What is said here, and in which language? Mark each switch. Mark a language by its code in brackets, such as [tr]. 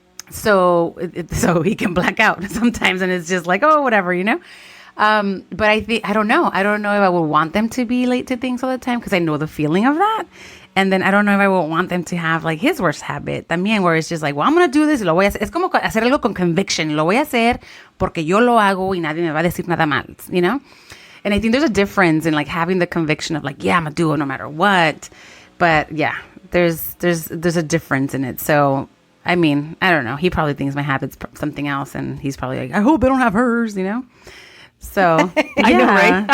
[en] So he can black out sometimes and it's just like, oh, whatever, you know? But I don't know. I don't know if I would want them to be late to things all the time because I know the feeling of that. And then I don't know if I would want them to have like his worst habit [es] también, [en] where it's just like, well, I'm going to do this. [es] Lo voy a hacer. Es como hacer algo con [en] conviction. [es] Lo voy a hacer porque yo lo hago y nadie me va a decir nada mal, [en] you know? And I think there's a difference in like having the conviction of like, yeah, I'm going to do it no matter what. But yeah, there's a difference in it. So, I mean, I don't know. He probably thinks my habit's something else. And he's probably like, I hope I don't have hers, you know? So, I know, right?